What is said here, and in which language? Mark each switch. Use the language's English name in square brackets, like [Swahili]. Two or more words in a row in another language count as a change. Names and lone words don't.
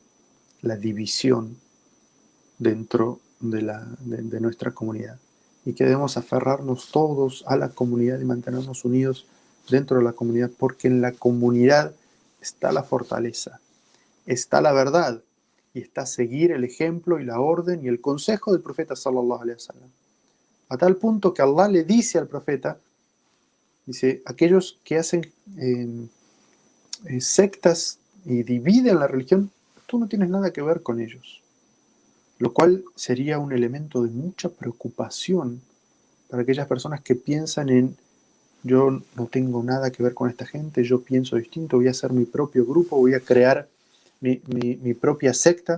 [Spanish] la división dentro de nuestra comunidad, y que debemos aferrarnos todos a la comunidad y mantenernos unidos dentro de la comunidad, porque en la comunidad está la fortaleza, está la verdad, y está seguir el ejemplo y la orden y el consejo del profeta [Arabic] صلى الله عليه وسلم. [Spanish] A tal punto que Allah le dice al profeta, dice, aquellos que hacen sectas y dividen la religión, tú no tienes nada que ver con ellos. Lo cual sería un elemento de mucha preocupación para aquellas personas que piensan en, yo no tengo nada que ver con esta gente, yo pienso distinto, voy a hacer mi propio grupo, voy a crear mi propia secta.